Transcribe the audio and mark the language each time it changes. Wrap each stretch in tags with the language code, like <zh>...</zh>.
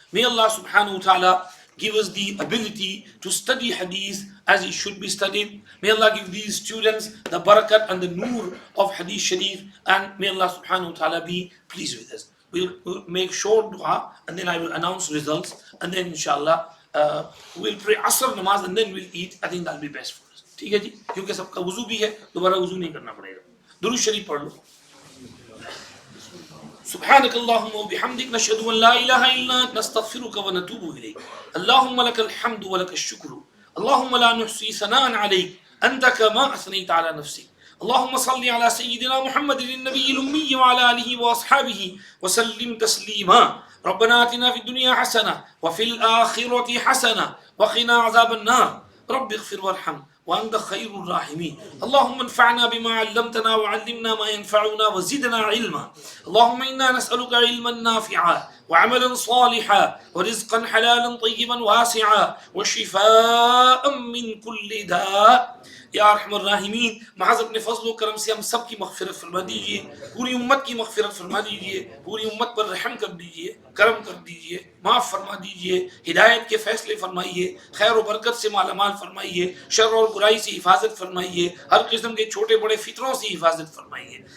<en>May Allah subhanahu wa ta'ala give us the ability to study hadith as it should be studied. May Allah give these students the barakat and the nur of hadith sharif, and may Allah subhanahu wa ta'ala be pleased with us. We'll make short dua and then I will announce results, and then inshallah we'll pray asr namaz and then we'll eat. I think that'll be best for us.</en> <hi>ठीक है जी, क्योंकि सबका वुजू भी है, दोबारा वुजू नहीं करना पड़ेगा. दुरूद शरीफ पढ़ लो.</hi> <ar>سبحانك اللهم وبحمدك نشهد أن لا إله إلا أنت نستغفرك ونتوب إليك. اللهم لك الحمد ولك الشكر. اللهم لا نحصي ثناء عليك أنت كما أثنيت على نفسك. اللهم صل على سيدنا محمد النبي الأمي وعلى آله وأصحابه وسلم تسليما. ربنا آتنا في الدنيا حسنة وفي الآخرة حسنة وقنا عذاب النار. رب اغفر وارحم وأنت خير الراحمين. اللهم انفعنا بما علمتنا وعلمنا ما ينفعنا وزدنا علما. اللهم إنا نسألك علما نافعا وعملا صالحا ورزقا حلالا طيبا واسعا وشفاء من كل داء.</ar> <hi>या अरहमर राहिमीन, महज अपने फजल व करम से हम सब की मग़फ़िरत फरमा दीजिए, पूरी उम्मत की मग़फ़िरत फरमा दीजिए, पूरी उम्मत पर रहम कर दीजिए, करम कर दीजिए, माफ़ फरमा दीजिए, हिदायत के फ़ैसले फरमाइए, खैर व बरकत से मालामाल फरमाइए, शर और बुराई से हिफाजत फरमाइए, हर किस्म के छोटे बड़े फितरों से हिफाजत फरमाइए.</hi>